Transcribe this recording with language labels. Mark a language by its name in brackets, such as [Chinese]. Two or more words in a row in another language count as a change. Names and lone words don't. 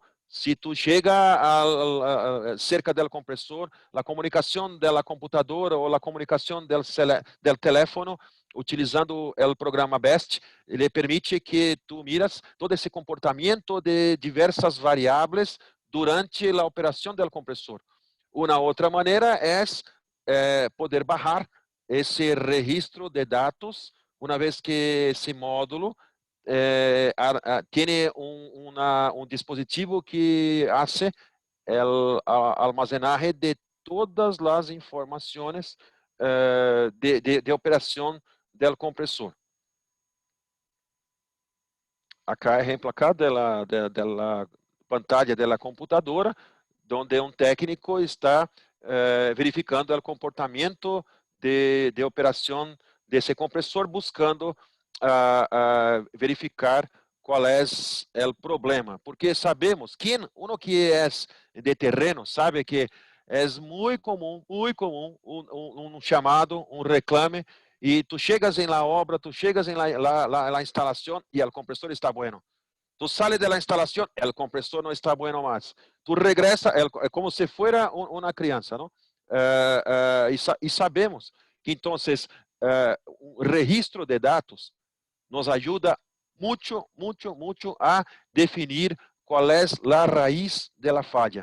[Portuguese] Se tu chega cerca do compressor, a comunicação da computadora ou a comunicação do telefone, utilizando o programa BEST, ele permite que tu miras todo esse comportamento de diversas variáveis durante a operação do compressor. Uma outra maneira é poder bajar esse registro de dados, uma vez que esse módulo [Spanish] tiene un dispositivo que hace el almacenaje de todas las informaciones de operación del compresor. Acá ejemplo acá de la pantalla de la computadora, donde un técnico está verificando el comportamiento de operación de ese compresor, buscando verificar [Portuguese] qual é o problema, porque sabemos que uno que é de terreno sabe que é muito comum um chamado, um reclame, e tu chegas [Spanish] em la obra, [Portuguese] tu chegas em la instalação e o compressor está bueno. [Spanish] Tu sales de la [Portuguese] instalação, o compressor não está bueno mais. Tu regresa, é como se fuera uma criança, não? E sabemos que então um registro de dados nos ajuda muito a definir qual é a raiz da falha.